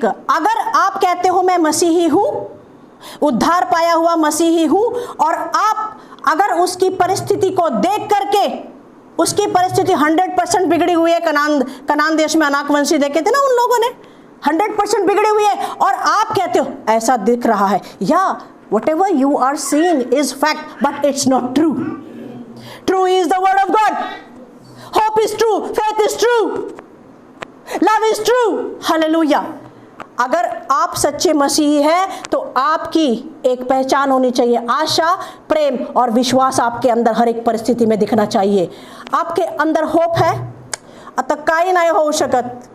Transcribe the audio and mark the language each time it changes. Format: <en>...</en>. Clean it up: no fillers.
<hi>अगर आप कहते हो मैं मसीही हूं, उद्धार पाया हुआ मसीही हूं, और आप अगर उसकी परिस्थिति को देख करके, उसकी परिस्थिति 100% बिगड़ी हुई है, कनान देश में अनाकवंशी देखे थे ना उन लोगों ने, 100% बिगड़ी हुई है, और आप कहते हो ऐसा दिख रहा है, या</hi> <en>whatever you are seeing is fact but it's not true. True is the word of God. Hope is true, faith is true, love is true. Hallelujah.</en> <hi>अगर आप सच्चे मसीही हैं तो आपकी एक पहचान होनी चाहिए, आशा, प्रेम और विश्वास आपके अंदर हर एक परिस्थिति में दिखना चाहिए। आपके अंदर होप है, अतः काही नहीं हो सकत।</hi>